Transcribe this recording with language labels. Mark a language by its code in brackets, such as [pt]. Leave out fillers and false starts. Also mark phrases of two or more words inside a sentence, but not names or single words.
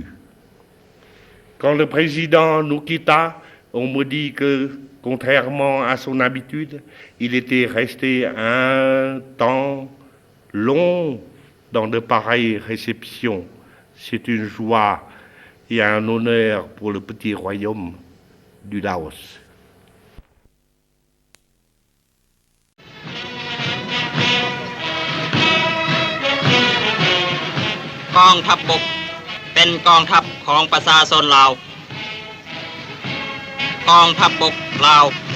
[fr] Quand le président nous quitta, on me dit que, contrairement à son habitude, il était resté un temps long dans de pareilles réceptions. C'est une joie et un honneur pour le petit royaume du Laos. [lo] ກອງທັບບົກເປັນກອງທັບຂອງປະຊາຊົນລາວກອງທັບບົກລາວ